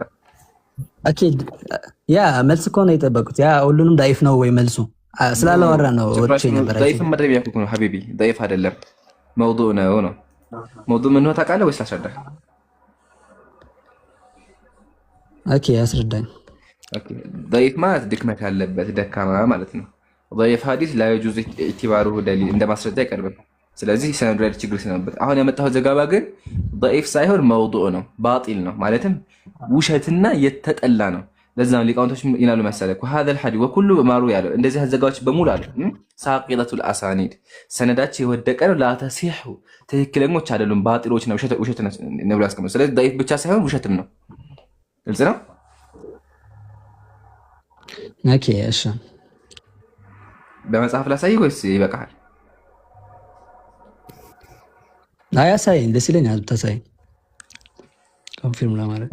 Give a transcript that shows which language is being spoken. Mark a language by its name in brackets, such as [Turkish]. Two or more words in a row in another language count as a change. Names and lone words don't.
[Amharic] አኪድ ያ መልስ እኮ ነው የጠበቁት። ያ ሁሉንም ضعيف ነው ወይ መልሱ ስላላወራ ነው ወጥቼ ነበር። ضعيف መድረብ ያልኩት ነው ሐቢቢ ضعيف አይደለም መውዱዕ ነው። መውዱዕ ምን ነው ታውቃለህ ወይስ አስረዳህ? ኦኬ አስረዳኝ። ኦኬ ضعيف ማለት ድክመት ያለበት ደካማ ማለት ነው። ضعيف ሐዲስ [Arabic] لا يجوز اعتباره دليل [Amharic] እንደማስረጃ አይቀርብም። ስለዚህ ሰነዱ ላይ ችግር ስለነበር አሁን ያመጣው ዘገባ ግን ضعيف ሳይሆን መውዱዕ ነው፣ ባጢል ነው ማለትም ውሸትና የተጠላ ነው። ለዛም ሊቃውንቶች ይላሉ መሰለህ [Arabic] وهذا الحديث وكل ما روى [Amharic] ያለው እንደዚህ ዘገባዎች በሙሉ አሉ [Arabic] ساقطة الاسانيد [Amharic] ሰነዳቸው የወደቀ ነው። [Arabic] لا تصح [Amharic] ትክክለኞች አይደሉም፣ ባጢሎች ነው፣ ውሸት ነው ብሎ ያስቀምጡ። ስለዚህ ضعيف ብቻ ሳይሆን ውሸትም ነው። ግልጽ ነው። ኦኬ እሺ በመጽሐፍ ላሳይህ ወይስ ይበቃል? አያሳይኝ፣ ደስ ይለኛል ብታሳይኝ ኮንፊርም ለማድረግ።